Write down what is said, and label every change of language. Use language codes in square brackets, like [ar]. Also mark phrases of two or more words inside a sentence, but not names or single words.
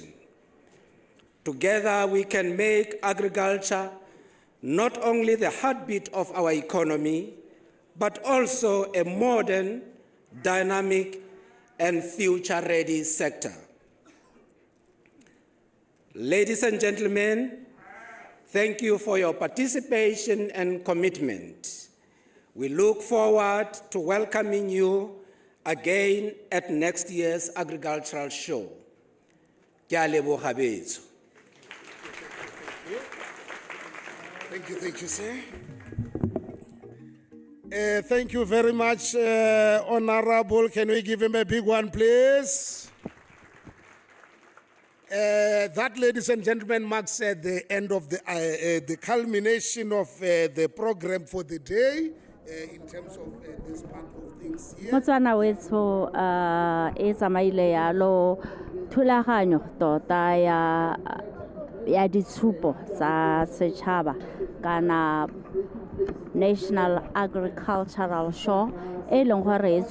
[en] Together, we can make agriculture not only the heartbeat of our economy, but also a modern, dynamic, and future-ready sector. Ladies and gentlemen, thank you for your participation and commitment. We look forward to welcoming you again at next year's Agricultural Show. [tn] Ke a leboga betso. [en] Thank you, sir. Thank you very much, Honorable. Can we give him a big one, please? That, ladies and gentlemen, marks the end of the culmination of the program for the day in terms of this part of things here. [tn] Motswana wetso e tsamaile yalo thulaganyo tota ya ditshupo tsa setšhaba kana National Agricultural Show e leng gore e